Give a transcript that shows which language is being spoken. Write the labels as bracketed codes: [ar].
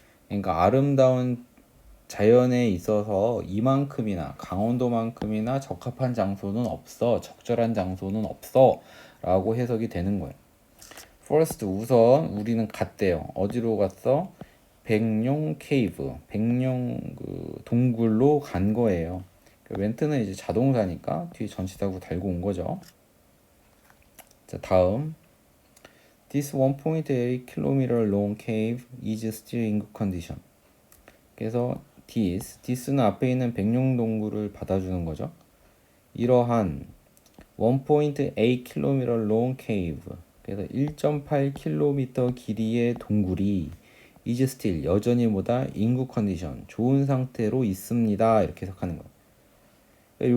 [ko] 그러니까 아름다운 자연에 있어서 이만큼이나 강원도만큼이나 적합한 장소는 없어, 적절한 장소는 없어 라고 해석이 되는 거예요. First 우선 우리는 갔대요. 어디로 갔어? 백룡 케이브, 백룡 그 동굴로 간 거예요. 웬트는 이제 자동사니까 뒤에 전치사구 달고 온 거죠. 자, 다음 [en] This 1.8 km long cave is still in good condition. [ko] 그래서 this는 앞에 있는 백룡동굴을 받아주는 거죠. 이러한 [en] 1.8km long cave, [ko] 그래서 1.8km 길이의 동굴이 is still 여전히 뭐다? [en] in good condition, [ko] 좋은 상태로 있습니다. 이렇게 해석하는 거예요.